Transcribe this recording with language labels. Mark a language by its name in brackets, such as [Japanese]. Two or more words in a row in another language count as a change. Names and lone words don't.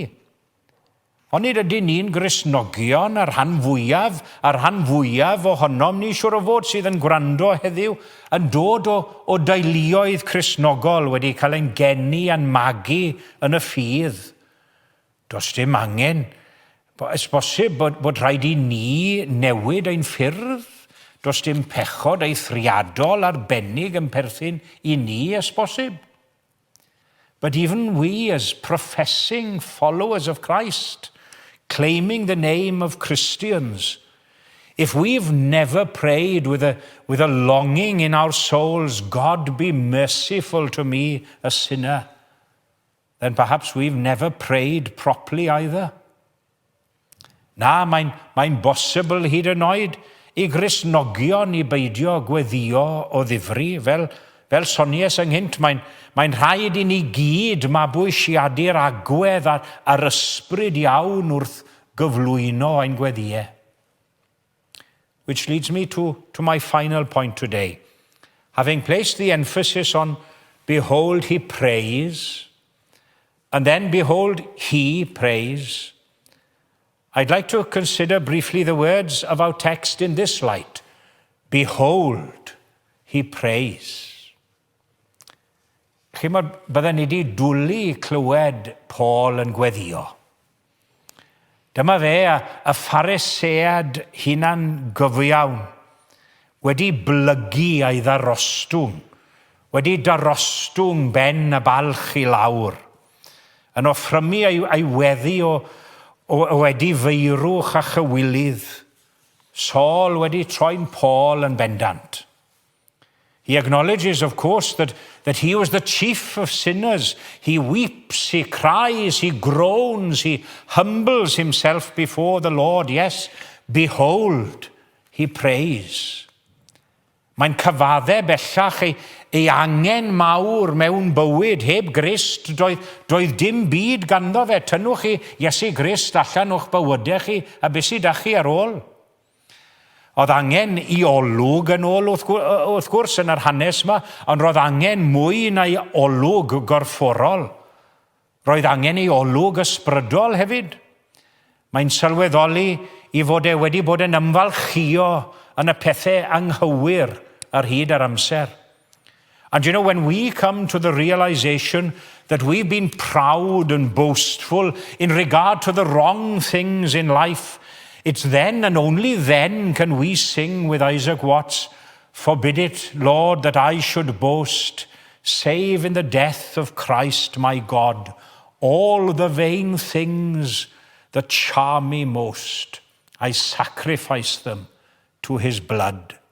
[Welsh] Onid ydy ni'n Gristnogion a'r rhan fwyaf ohonom ni siwr o fod sydd yn gwrando heddiw yn dod o deuluoedd Cristnogol wedi cael ein geni a'n magu yn y ffydd. Does dim angen. Ys bosib bod rhaid I ni newid ein ffyrdd? Does dim pechod eithriadol arbennig yn perthyn I ni ys bosib? [English] But even we as professing followers of Christ, claiming the name of Christians, if we've never prayed with a longing in our souls, God be merciful to me, a sinner, then perhaps we've never prayed properly either. [Welsh] Na, mae'n bosibl hyd yn oed I Gristnogion I beidio gweddio o ddifri, fel sonies ynghynt, mae'n rhaid I ni gyd mabwysiadu'r agwedd a'r ysbryd iawn wrth gyflwyno ein gweddiau. [English] Which leads me to my final point today. Having placed the emphasis on behold he prays, and then behold he prays, I'd like to consider briefly the words of our text in this light. Behold, he prays. [Welsh] Chymod, bydden ni wedi dwlu clywed Paul yn gweddio. Dyma fe y Pharisead hunan gyfiawn, wedi blygu a'i ddarostwng, wedi darostwng ben y balch i lawr, yn offrymu ei weddi o wedi feirwch a chywilydd. Saul wedi troi'n Paul yn bendant. [English] He acknowledges, of course, that he was the chief of sinners. He weeps, he cries, he groans, he humbles himself before the Lord. Yes, behold, he prays. [Welsh] Mae'n cyfaddau bellach ei angen mawr mewn bywyd heb Grist. Doedd dim byd ganddo fe. Tynnwch chi Iesu Grist allan o'ch bywydau chi a beth sydd â chi ar ôl. Oedd angen i olwg yn ôl wrth gwrs yn yr hanes yma, ond roedd angen mwy na i olwg gorfforol. Roedd angen i olwg ysbrydol hefyd. Mae'n sylweddoli i fod wedi bod yn ymfalchio yn y pethau anghywir ar hyd yr amser. [English] And you know, when we come to the realization that we've been proud and boastful in regard to the wrong things in life, it's then and only then can we sing with Isaac Watts, "Forbid it, Lord, that I should boast, save in the death of Christ my God, all the vain things that charm me most, I sacrifice them to his blood."